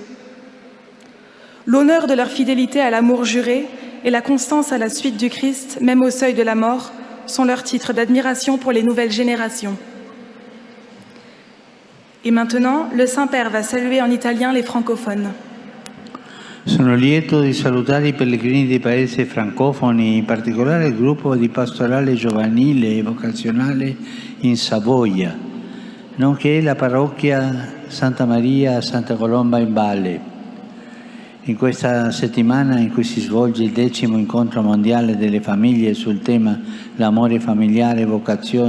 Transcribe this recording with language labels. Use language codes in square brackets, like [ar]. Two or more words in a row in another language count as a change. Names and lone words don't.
[fr] L'honneur de leur fidélité à l'amour juré et la constance à la suite du Christ, même au seuil de la mort, sont leurs titres d'admiration pour les nouvelles générations. Et maintenant, le Saint-Père va saluer en italien les francophones. [it] Sono lieto di salutare i pellegrini dei paesi francofoni, in particolare il gruppo di pastorale giovanile e vocazionale in Savoia, nonché la parrocchia Santa Maria Santa Colomba in Valle. In questa settimana in cui si svolge il 10° incontro mondiale delle famiglie sul tema l'amore familiare e vocazione